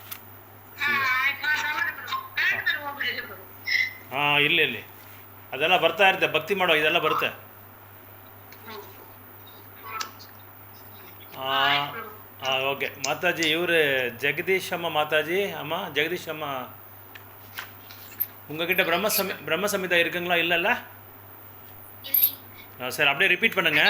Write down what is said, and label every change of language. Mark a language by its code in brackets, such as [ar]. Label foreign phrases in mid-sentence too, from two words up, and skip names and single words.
[kn] ಹಾಂ ಇಲ್ಲಿ ಅದೆಲ್ಲ ಬರ್ತಾ ಇರುತ್ತೆ, ಭಕ್ತಿ ಮಾಡೋ ಇದೆಲ್ಲ ಬರುತ್ತೆ. [ta] ஓகே மாதாஜி. இவர் ஜெகதீஷ் அம்மா மாதாஜி. அம்மா ஜெகதீஷ் அம்மா, உங்ககிட்ட பிரம்ம சமிதா இருக்குங்களா? இல்லைல்ல? சரி, அப்படியே ரிப்பீட் பண்ணுங்கள்.